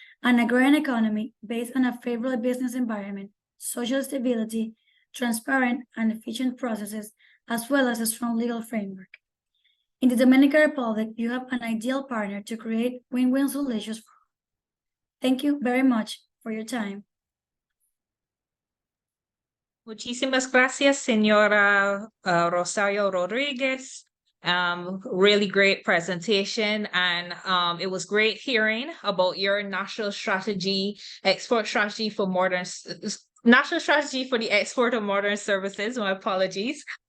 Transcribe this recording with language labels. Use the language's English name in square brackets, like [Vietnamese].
[English] an agrarian economy based on a favorable business environment, social stability, transparent and efficient processes, as well as a strong legal framework. In the Dominican Republic, you have an ideal partner to create win-win solutions for all. Thank you very much for your time. [Spanish] Muchísimas gracias, Señora Rosario Rodriguez. [English] Really great presentation, and it was great hearing about your national strategy, export strategy for national strategy for the export of modern services. My apologies.